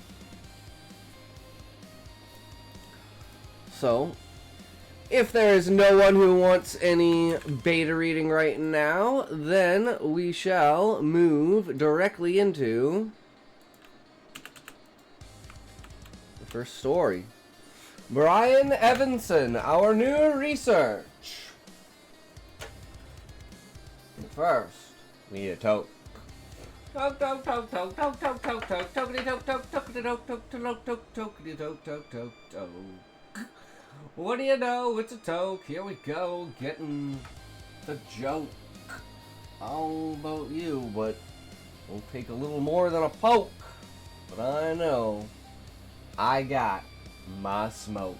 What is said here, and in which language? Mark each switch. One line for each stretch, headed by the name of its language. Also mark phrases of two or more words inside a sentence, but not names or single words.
English: So, if there is no one who wants any beta reading right now, then we shall move directly into the first story. Brian Evanson, our new research. First, we need a toke. Toke, toke, toke, toke, toke, toke, toke, toke, tokety toke, toke, tokety toke, toke, toke, toke, tokety toke, toke, toke, toke. What do you know? It's a toke. Here we go, getting the joke. I don't know about you, but it'll take a little more than a poke. But I know I got my smoke.